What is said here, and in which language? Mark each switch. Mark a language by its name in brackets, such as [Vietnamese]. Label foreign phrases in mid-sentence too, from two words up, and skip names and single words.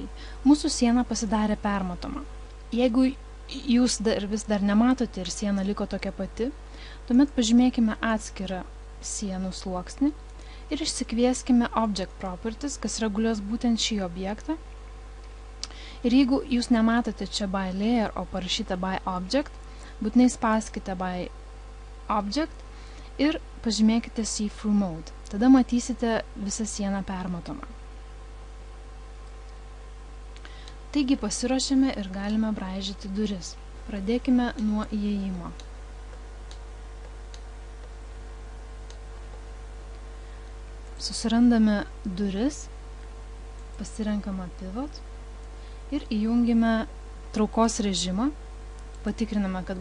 [Lithuanian] Mūsų siena pasidarė permatoma. Jeigu jūs vis dar nematote ir siena liko tokia pati, tuomet pažymėkime atskirą sienų sluoksnį ir išsikvieskime [English] Object Properties, [Lithuanian] kas reguliuos būtent šį objektą. Ir jeigu jūs nematote čia [English] by layer, [Lithuanian] o parašyta [English] by object, [Lithuanian] būtinai spauskite [English] by object [Lithuanian] ir pažymėkite [English] See-Through Mode. [Lithuanian] Tada matysite visą sieną permatomą. Taigi pasiruošėme ir galime braižyti duris. Pradėkime nuo įėjimo. Susirandame duris, pasirenkame Pivot ir įjungime traukos režimą, patikriname, kad